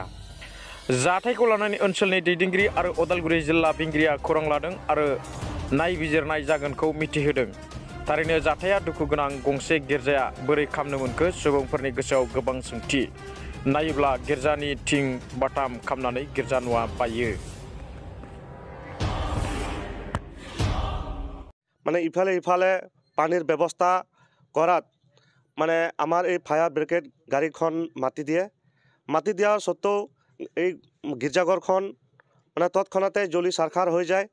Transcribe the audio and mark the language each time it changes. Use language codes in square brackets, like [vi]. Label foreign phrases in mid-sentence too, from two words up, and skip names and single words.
[brx] जाथायखौ लानानै ओनसोलनि दैदेनगिरि आरो उदालगुरि जिल्ला बेंगिरिया खौरां लादों आरो नायबिजिरनाय जागोनखौ मिथिहोदों। थारैनो जाथाया दुखु गोनां। गंसे गिर्जाया बोरै खामनो मोनखो? सुबुंफोरनि गोसोआव गोबां सोंथि। नायोब्ला गिर्जानि थिं बाथाम खामनानै गिर्जा न'आ बायो। [as] মানে ইফালে পানীৰ ব্যৱস্থা কৰাত মানে আমাৰ এই [en] fire brigade [as] গাড়ীখন মাতি দিয়াৰ সত্ত্বেও এই গীৰ্জাঘৰখন মানে তৎক্ষণাতে জ্বলি ছাৰখাৰ হৈ যায়।